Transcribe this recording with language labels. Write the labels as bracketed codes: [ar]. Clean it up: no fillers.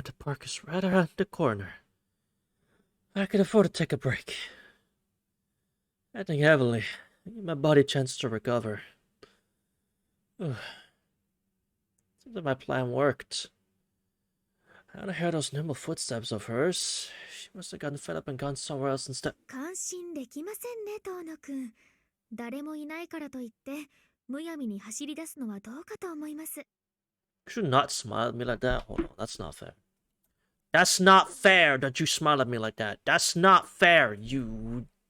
[en] The park is right around the corner. I can afford to take a break. Heading heavily, give my body a chance to recover. Seems like my plan worked. I don't hear those nimble footsteps of hers. She must have gotten fed up and gone somewhere else instead. [ja] 感心できませんね、遠野くん。誰もいないからといって、むやみに走り出すのはどうかと思います。 [en] You should not smile at me like that. Hold on, that's not fair. That's not fair that you smile at me like that. That's not fair, you.